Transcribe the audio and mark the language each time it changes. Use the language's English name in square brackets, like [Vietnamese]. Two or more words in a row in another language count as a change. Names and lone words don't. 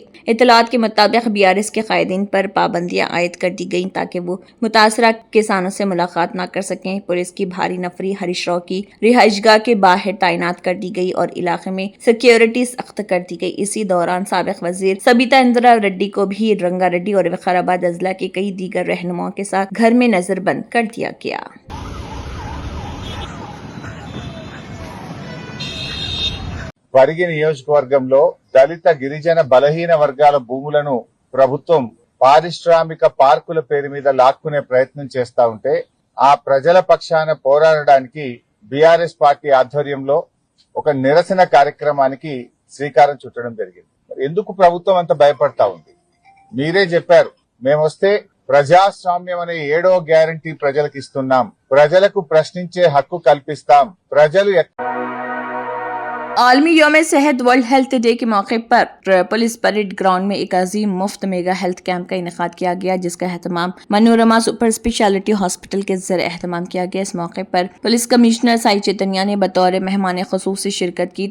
[Urdu] اطلاعات کے مطابق BRS کے قائدین پر پابندیاں عائد کر دی گئیں تاکہ وہ متاثرہ کسانوں سے ملاقات نہ کر سکیں۔ پولیس کی بھاری نفری ہریش راؤ کی رہائش گاہ کے باہر تعینات کر دی گئی اور علاقے میں سیکیورٹی سخت کر دی گئی۔ اسی دوران سابق وزیر سبیتا اندرا ریڈی کو بھی رنگا ریڈی اور وقارآباد اضلاع کے کئی دیگر رہنماؤں کے ساتھ گھر میں نظر بند کر دیا گیا۔ [Telugu] పరిగి నియోజకవర్గంలో దళిత గిరిజన బలహీన వర్గాల భూములను ప్రభుత్వం పారిశ్రామిక పార్కుల పేరు మీద లాక్కునే ప్రయత్నం చేస్తా ఉంటే ఆ ప్రజల పక్షాన పోరాడడానికి బీఆర్ఎస్ పార్టీ ఆధ్వర్యంలో ఒక నిరసన కార్యక్రమానికి శ్రీకారం చుట్టడం జరిగింది। మరి ఎందుకు ప్రభుత్వం అంత భయపడతా ఉంది? మీరే చెప్పారు, మేమొస్తే ప్రజాస్వామ్యం అనే 7వ గ్యారంటీ ప్రజలకు ఇస్తున్నాం, ప్రజలకు ప్రశ్నించే హక్కు కల్పిస్తాం, ప్రజలు [Urdu] عالمی یوم صحت [English] World Health Day [Urdu] کے موقع پر پولیس پریڈ گراؤنڈ میں ایک عظیم مفت [English] mega health camp [Urdu] کا انعقاد کیا گیا، جس کا اہتمام منورما [English] super speciality hospital [Urdu] کے زیر اہتمام کیا گیا۔ اس موقع پر پولیس کمشنر سائی چیتنیا نے بطور مہمان خصوصی شرکت کی۔